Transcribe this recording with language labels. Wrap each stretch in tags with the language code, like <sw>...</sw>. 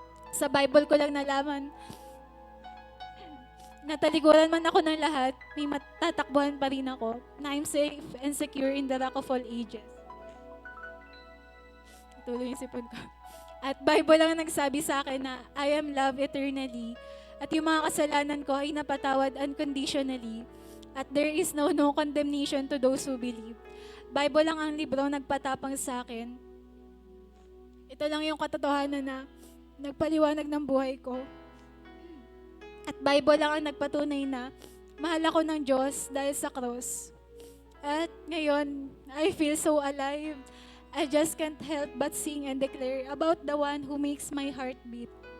<tl>Sa Bible ko lang nalaman na talikuran man ako ng lahat, may matatakbuhan pa rin ako, na</tl> <en>I'm safe and secure in the rock of all ages.</en> <tl>Tuloy yung sipon ko. At Bible lang ang nagsabi sa akin na</tl> <en>I am loved eternally.</en> <tl>At yung mga kasalanan ko ay napatawad unconditionally.</tl> <en>At there is no condemnation to those who believe.</en> <tl>Bible lang ang libro nagpatapang sa akin. Ito lang yung katotohanan na nagpaliwanag ng buhay ko. At Bible lang ang nagpatunay na mahal ako ng Diyos dahil sa cross. At ngayon,</tl> <en>I feel so alive. I just can't help but sing and declare about the one who makes my heart beat.</en>